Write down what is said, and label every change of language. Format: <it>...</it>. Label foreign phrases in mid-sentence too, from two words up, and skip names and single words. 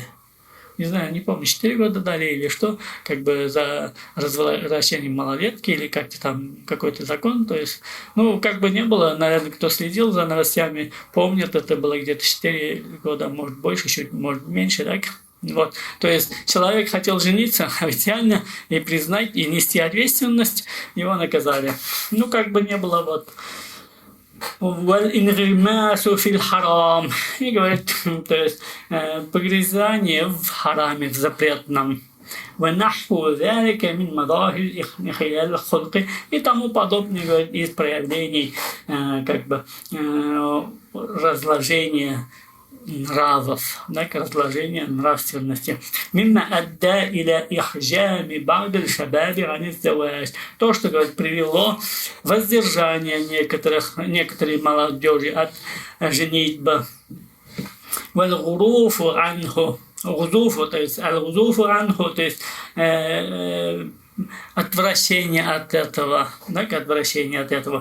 <ru>Не знаю, не помню, 4 года дали или что, как бы за развращение малолетки или как-то там какой-то закон, то есть, ну, как бы не было, наверное, кто следил за новостями, помнит, это было где-то 4 года, может больше, чуть, может меньше, так? Вот. То есть человек хотел жениться официально и признать, и нести ответственность, его наказали. Ну, как бы не было, вот.</ru> <ar>«والانغماس في الحرام».</ar> <ru>И говорит, то есть погрязание в хараме, в запретном.</ru> <ar>ونحو ذلك من مظاهر الانحلال الخلقي</ar> <ru>и тому подобное, говорит, из проявлений разложения нравов, да, к разложению нравственности.</ru> <ar>مما أدى إلى إحجام بعض الشباب عن الزواج.</ar> <ru>То, что, говорит, привело воздержание некоторой молодежи от женитьбы.</ru> <ar>والعزوف عنه.</ar> <ru>Гузуфу, то есть</ru> <ar>العزوف عنه,</ar> <ru>то есть отвращение от этого, да, к отвращению от этого.</ru>